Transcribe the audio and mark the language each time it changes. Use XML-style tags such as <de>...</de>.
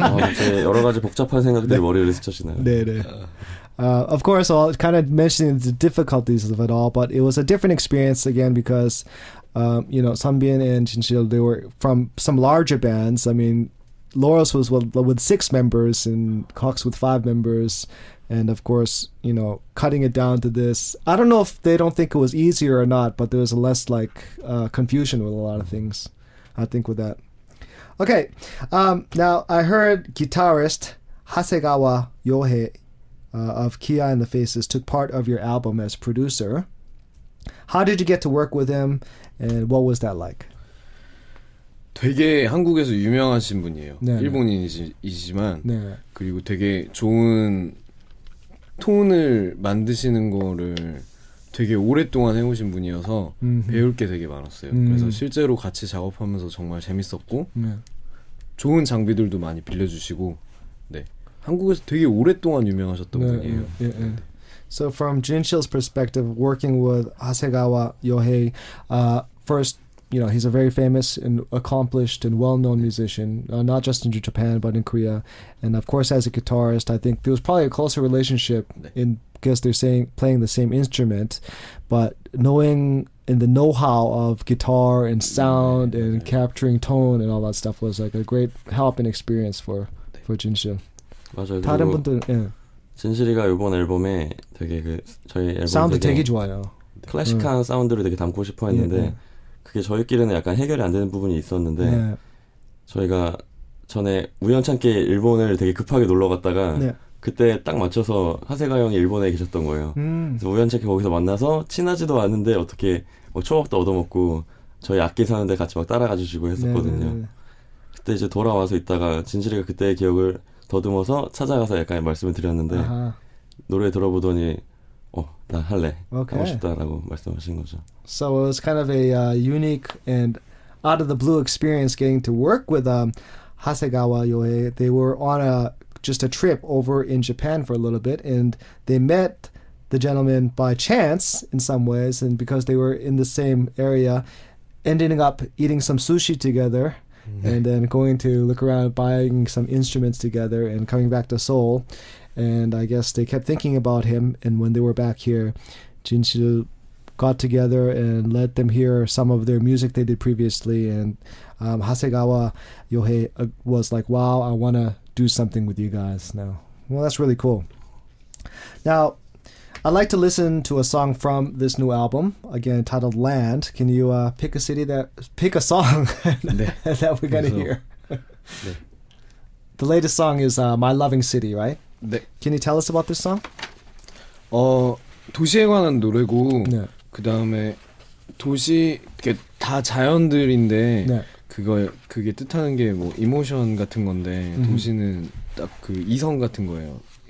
<ko>이제 여러 가지 복잡한 생각들이 머리를 스쳐지나요? 네, 네.</ko> <en>Of course, kind of mentioning the difficulties of it all, but it was a different experience again because, Sunbin and Jinshil, they were from some larger bands. I mean, Laurels was with 6 members and Cox with 5 members. And of course, you know, cutting it down to this. I don't know if they don't think it was easier or not, but there was less like confusion with a lot of things, I think, with that. Okay, now I heard guitarist Hasegawa Yohei of Kia and the Faces took part of your album as producer. How did you get to work with him, and what was that like?</en> <ko>되게 한국에서 유명하신 분이에요. 네, 일본인이지만 네. 그리고 되게 좋은 톤을 만드시는 거를 되게 오랫동안 해오신 분이어서 배울 게 되게 많았어요. 그래서 실제로 같이 작업하면서 정말 재밌었고 좋은 장비들도 많이 빌려주시고 네. 한국에서 되게 오랫동안 유명하셨던 분이에요. 네.</ko> <en>So from Jinshil's perspective, working with Hasegawa Yohei, first, you know, he's a very famous and accomplished and well-known musician, not just in Japan but in Korea. And of course, as a guitarist, I think there was probably a closer relationship because they're playing the same instrument, but knowing and the know-how of guitar and sound and capturing tone and all that stuff was like a great help and experience for Jinshil.</en> <ko>맞아요. 다른 분들, 예. 진실이가 이번 앨범에 되게 저희 앨범 사운드 되게 좋아요. 클래식한 사운드를 되게 담고 싶어 했는데 그게 저희끼리는 약간 해결이 안 되는 부분이 있었는데 저희가 전에 우연찮게 일본을 되게 급하게 놀러 갔다가 그때 딱 맞춰서 하세가 형이 일본에 계셨던 거예요. 그래서 우연찮게 거기서 만나서 친하지도 않은데 어떻게 막 초밥도 얻어먹고 저희 악기 사는데 같이 막 따라가 주시고 했었거든요. 그때 이제 돌아와서 있다가 진실이가 그때의 기억을 더듬어서 찾아가서 약간 말씀을 드렸는데 노래 들어보더니 나 할래 하고 싶다라고 말씀하신 거죠.</ko> <en>So it was kind of a unique and out of the blue experience getting to work with Hasegawa Yohei. They were on just a trip over in Japan for a little bit, and they met the gentleman by chance in some ways, and because they were in the same area, ending up eating some sushi together. And then going to look around, buying some instruments together and coming back to Seoul. And I guess they kept thinking about him. And when they were back here, Jinshil got together and let them hear some of their music they did previously. And Hasegawa Yohei was like, wow, I want to do something with you guys now. Well, that's really cool. Now, I'd like to listen to a song from this new album, again titled Land. Can you pick a song that we're going to hear? The latest song is My Loving City, right?</en> <ko>네.</ko> <en>Can you tell us about this song?</en> <ko>도시에 관한 노래고 그 다음에 도시 다 자연들인데 그게 뜻하는 게 뭐 이모션 같은 건데 도시는 딱 그 이성 같은 거예요.</ko>